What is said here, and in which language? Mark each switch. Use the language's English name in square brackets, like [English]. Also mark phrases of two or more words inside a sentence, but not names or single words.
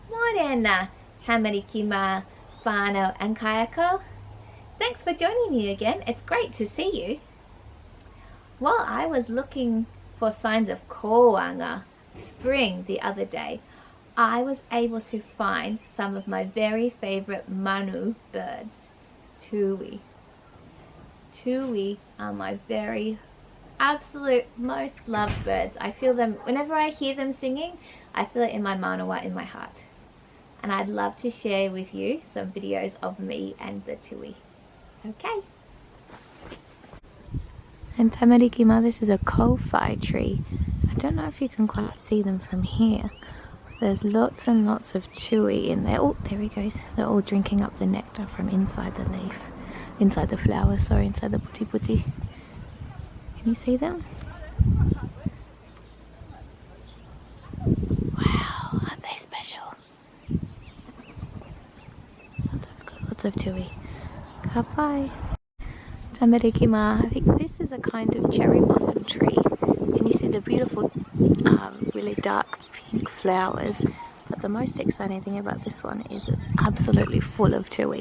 [Māori] Morena, tamariki mā, whānau and kayako. [English] Thanks for joining me again. It's great to see you. While I was looking for signs of Kōanga, spring, the other day, I was able to find some of my very favorite Manu birds, Tūī. Tūī are my very absolute most loved birds. I feel them, whenever I hear them singing, I feel it in my manawa, in my heart. And I'd love to share with you some videos of me and the Tūī. Okay. And [Māori] tamariki mā, [English] this is a kōwhai tree. I don't know if you can quite see them from here. There's lots and lots of Tūī in there. Oh, there he goes. They're all drinking up the nectar from inside the leaf. Inside the flower, sorry, inside the puti puti. Can you see them? Wow, aren't they special? Lots of Tūī. [Māori] Kāpai. Tamariki mā, [English] I think this is a kind of cherry blossom tree. And you see the beautiful, really dark pink flowers. But the most exciting thing about this one is it's absolutely full of Tūī.